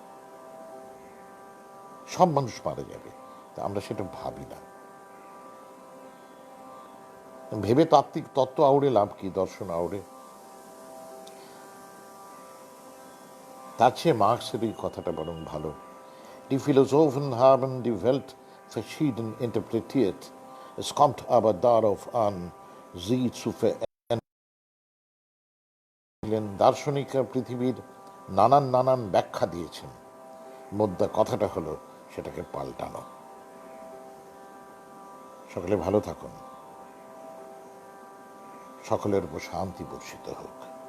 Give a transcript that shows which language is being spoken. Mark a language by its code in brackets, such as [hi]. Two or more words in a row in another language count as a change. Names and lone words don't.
[bn] সব মানুষ মারা যাবে, তা আমরা সেটা ভাবি না। ভেবে তাত্ত্বিক তত্ত্ব আউড়ে লাভ কি, দর্শন আউড়ে? তার চেয়ে মার্কসের এই কথাটা বরং ভালো। [de] Die Philosophen haben die Welt verschieden interpretiert. Es kommt aber darauf an, sie zu verändern. [bn] দার্শনিকরা পৃথিবীর নানান নানান ব্যাখ্যা দিয়েছেন, মোদ্দা কথাটা হলো সেটাকে পাল্টানো। সকলে ভালো থাকুন, সকলের উপর শান্তি বর্ষিত হোক।